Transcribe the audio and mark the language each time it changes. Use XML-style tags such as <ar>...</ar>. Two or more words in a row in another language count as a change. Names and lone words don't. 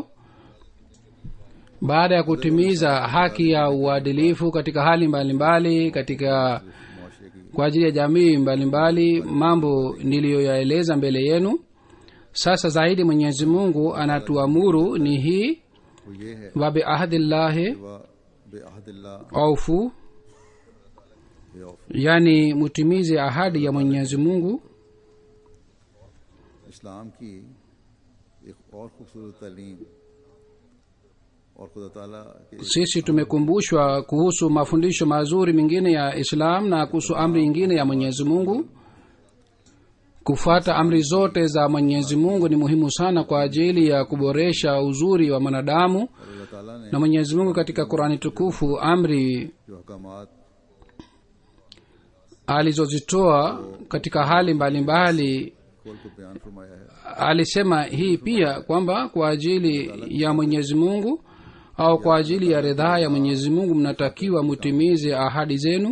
<sw>Baada ya kutimiza haki ya uadilifu katika hali mbalimbali katika kwa ajili ya jamii mbalimbali, mambo niliyoyaeleza mbele yenu, sasa zaidi Mwenyezi Mungu anatuamuru ni hii:</sw> <ar>وبعهد الله أوفوا,</ar> <sw>yani mutimize ahadi ya Mwenyezi Mungu.</sw> <ur>اسلام کی ایک اور خوبصورت تعلیم اور خدا تعالیٰ</ur> <sw>sisi tumekumbushwa kuhusu mafundisho mazuri mengine ya Islam na kuhusu amri nyingine ya Mwenyezi Mungu. Kufuata amri zote za Mwenyezi Mungu ni muhimu sana kwa ajili ya kuboresha uzuri wa mwanadamu. Na Mwenyezi Mungu katika Qur'ani tukufu amri alizozitoa katika hali mbalimbali alisema hii pia kwamba kwa ajili ya Mwenyezi Mungu au kwa ajili ya ridhaa ya Mwenyezi Mungu mnatakiwa mutimize ahadi zenu.</sw>